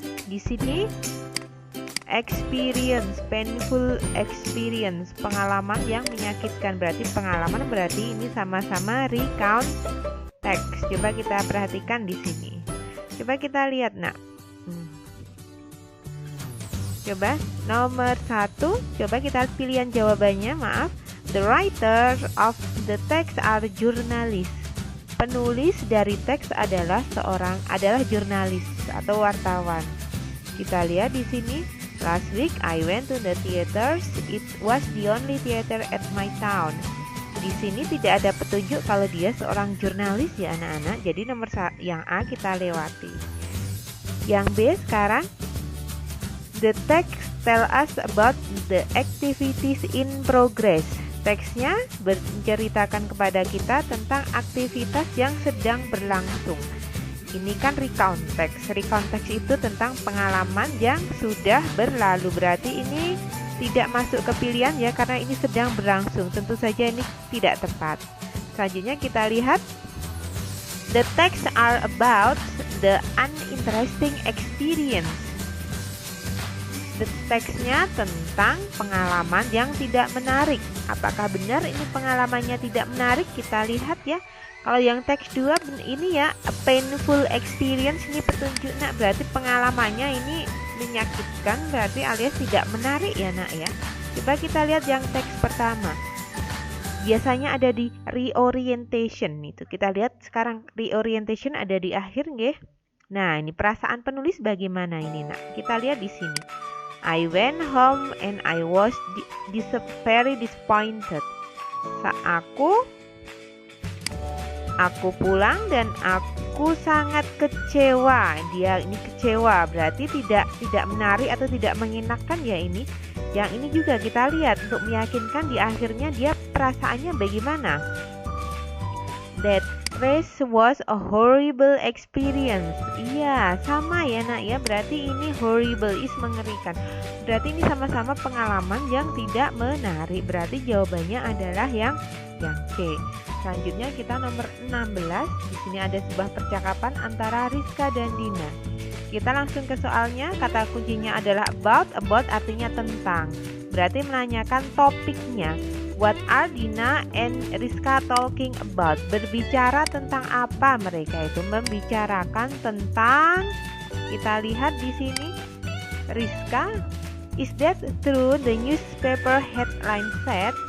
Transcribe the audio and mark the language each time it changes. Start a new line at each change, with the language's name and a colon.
Indonesian: Di sini experience,
English: painful experience,
Indonesian: pengalaman yang menyakitkan. Berarti pengalaman berarti ini sama-sama recount teks. Coba kita perhatikan di sini. Coba kita lihat nak. Coba nomor 1, coba kita pilihan jawabannya. Maaf,
English: the writer of the text are journalists.
Indonesian: Penulis dari teks adalah jurnalis atau wartawan. Kita lihat di sini.
English: Last week I went to the theaters. It was the only theater at my town.
Indonesian: Di sini tidak ada petunjuk kalau dia seorang jurnalis ya anak-anak. Jadi nomor yang A kita lewati. Yang B sekarang.
English: The text tell us about the activities in progress.
Indonesian: Teksnya menceritakan kepada kita tentang aktivitas yang sedang berlangsung. Ini kan recount text. Recount text itu tentang pengalaman yang sudah berlalu. Berarti ini tidak masuk ke pilihan ya, karena ini sedang berlangsung. Tentu saja ini tidak tepat. Selanjutnya kita lihat.
English: The text are about the uninteresting experience.
Indonesian: Teksnya tentang pengalaman yang tidak menarik. Apakah benar ini pengalamannya tidak menarik? Kita lihat ya. Kalau yang teks 2 ini ya,
English: a painful experience,
Indonesian: ini petunjuk nak, berarti pengalamannya ini menyakitkan, berarti alias tidak menarik ya nak ya. Coba kita lihat yang teks pertama. Biasanya ada di reorientation itu. Kita lihat sekarang reorientation ada di akhir nggih. Nah, ini perasaan penulis bagaimana ini nak? Kita lihat di sini.
English: I went home and I was very disappointed.
Indonesian: Aku pulang dan aku sangat kecewa. Dia ini kecewa, berarti tidak menarik atau tidak mengenakan ya ini. Yang ini juga kita lihat untuk meyakinkan di akhirnya dia perasaannya bagaimana.
English: That race was a horrible experience.
Indonesian: Iya, sama ya nak ya. Berarti ini horrible is mengerikan. Berarti ini sama-sama pengalaman yang tidak menarik. Berarti jawabannya adalah yang C. Selanjutnya kita nomor 16. Di sini ada sebuah percakapan antara Rizka dan Dina. Kita langsung ke soalnya. Kata kuncinya adalah about. About artinya tentang. Berarti menanyakan topiknya.
English: What are Dina and Rizka talking about?
Indonesian: Berbicara tentang apa mereka itu? Membicarakan tentang, kita lihat di sini, Rizka,
English: is that true? The newspaper headline said.